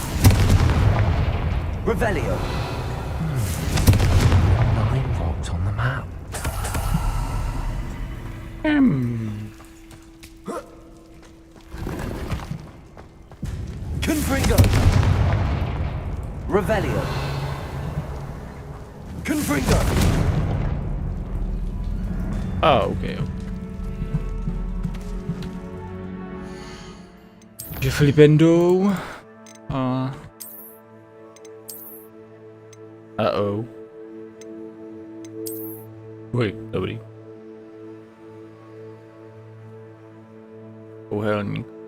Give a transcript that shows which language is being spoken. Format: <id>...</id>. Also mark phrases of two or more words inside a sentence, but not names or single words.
<cs>Revelio.</cs> <en>9 rocks on the map.</en> <cs>Confringo. Revelio. Confringo. Ah, okay. Takže flipendo. Uh-oh. Oj, dobrý. Uhelník.</cs>